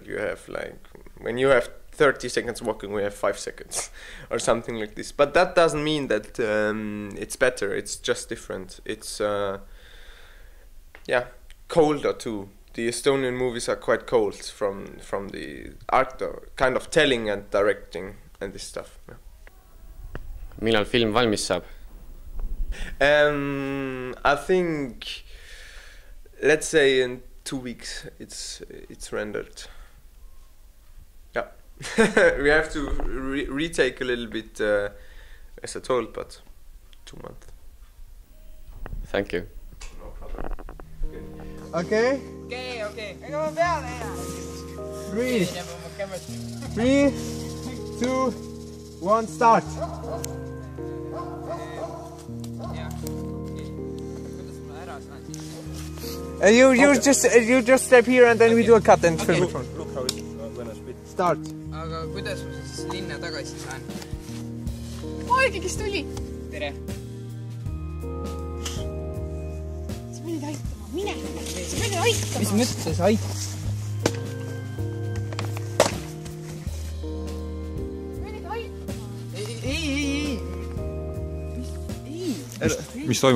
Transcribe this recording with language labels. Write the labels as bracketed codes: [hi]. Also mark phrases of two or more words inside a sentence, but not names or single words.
[en] You have like, when you have 30 seconds walking, we have 5 seconds or something like this. But that doesn't mean that it's better. It's just different. It's colder too. The Estonian movies are quite cold from the art, kind of telling and directing and this stuff. Yeah. [et] Millal film valmis saab? [en] I think, let's say in 2 weeks it's rendered. Yeah. We have to retake a little bit, as I told, but 2 months. Thank you. No problem. Okay. [et] Okay. Ega ma peale, [en] 3, 2, 1, start. You just step here and then we do a cut and film. Look how it is when I spit. Start. [et] Aga kuidas ma siis linna tagasi saan? Olge, kes tuli? Tere! Sa pidid aitama, mine! Sa pidid aitama! Mis mõttes aitama? Mis toimub?